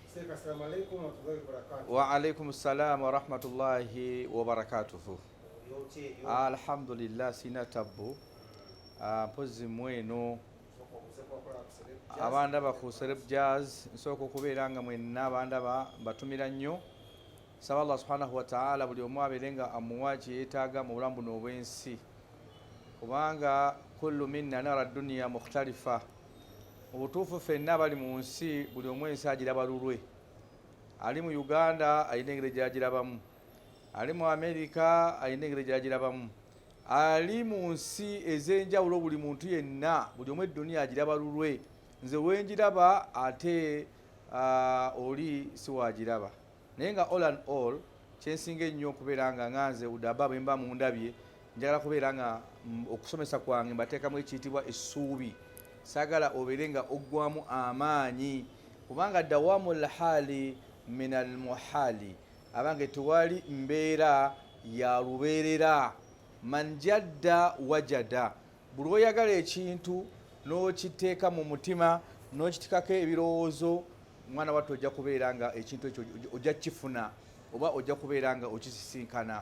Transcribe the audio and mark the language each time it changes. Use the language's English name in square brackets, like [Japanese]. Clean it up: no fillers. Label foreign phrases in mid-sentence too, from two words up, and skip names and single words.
[Arabic] السلام عليكم ورحمة الله وبركاته. وعليكم السلام ورحمة الله وبركاته. [Ganda] Alhamdulillah sina tabbu mpozi mweno abandaba ku Celeb Jazz nsooka okubeera nga mwenna abandaba batumira nnyo. Saba Allah [Arabic] سبحانه وتعالى [Ganda] buli omu abeere nga amuwa kye yeetaaga mu bulamu buno obw'ensi, kubanga [Arabic] كل منا نرى الدنيا مختلفة. [Ganda] Mu butuufu ffenna abali mu nsi buli omu ensi agiraba lulwe. Ali mu Uganda alina engeri gy'agirabamu, ali mu Amerika alina engeri gy'agirabamu, ali mu nsi ez'enjawulo buli muntu yenna buli omu edduniya agiraba lulwe. Nze wenjiraba ate oli si wagiraba, naye nga [English] all and all [Ganda] kyensinga ennyo okubeera nga nganze udaba bwe mba mundabye njagala kubeera nga okusomesa kwange mbateekamu ekiyitibwa essuubi. Saagala obeere nga oggwamu amaanyi, kubanga [Arabic] دوام الحال من المحال, [Ganda] abange tewali mbeera ya lubeerera. [Arabic] من جد وجد, [Ganda] buli oyagala ekintu n'okiteeka mu mutima n'okitikako ebirowoozo, mwana wattu ojja kubeera nga ekintu ekyo ojja kifuna oba ojja kubeera nga okisisinkana.